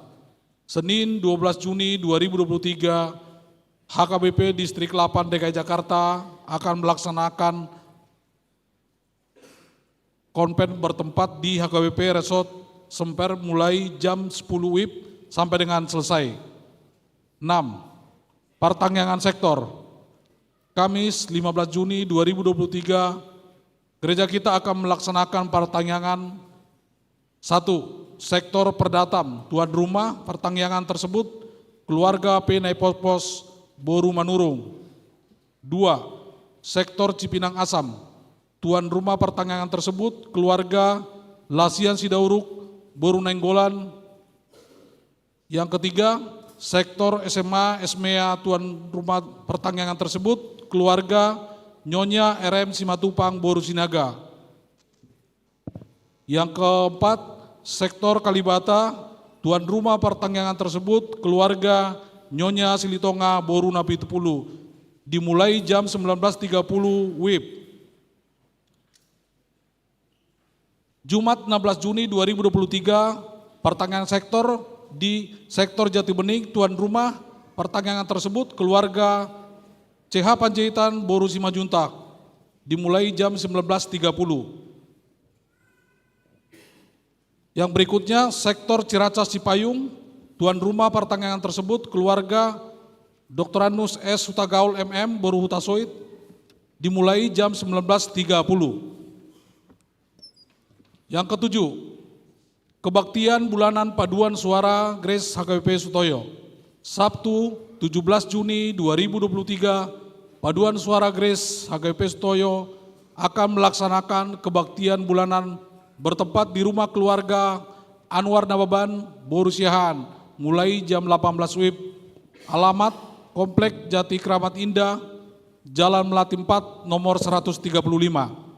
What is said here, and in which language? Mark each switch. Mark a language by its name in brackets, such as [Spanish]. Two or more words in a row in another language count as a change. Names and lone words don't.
[Indonesian] Senin 12 Juni 2023, HKBP Distrik 8 DKI Jakarta akan melaksanakan konven bertempat di HKBP Resort Semper mulai jam 10 WIB sampai dengan selesai. 6. Pertanggangan sektor. Kamis 15 Juni 2023, gereja kita akan melaksanakan pertanggangan 1. Sektor Perdatam, tuan rumah pertanggangan tersebut keluarga P. Naipopos Boru Manurung. 2. Sektor Cipinang Asam, tuan rumah pertanggangan tersebut keluarga Lasian Sidauruk Boru Nainggolan. Yang ketiga, sektor SMA Esmea, tuan rumah pertanggangan tersebut keluarga Nyonya RM Simatupang Boru Sinaga. Yang keempat, sektor Kalibata, tuan rumah pertanggangan tersebut keluarga Nyonya Silitonga Boru Napi Tepulu, dimulai jam 19.30 WIB. Jumat 16 Juni 2023, pertanggangan sektor di sektor Jati Bening, tuan rumah pertanggangan tersebut keluarga CH Panjaitan Boru Simajuntak, dimulai jam 19.30. Yang berikutnya, sektor Ciracas Cipayung, tuan rumah pertanggangan tersebut keluarga Dr. Anus S. Hutagaul MM Boru Hutasoit, dimulai jam 19.30. Yang ketujuh, kebaktian bulanan Paduan Suara Grace HKBP Sutoyo. Sabtu 17 Juni 2023, Paduan Suara Grace HKBP Sutoyo akan melaksanakan kebaktian bulanan bertempat di rumah keluarga Anwar Nababan Boru Siahan mulai jam 18 WIB. Alamat Komplek Jati Keramat Indah, Jalan Melati 4 nomor 135. 8.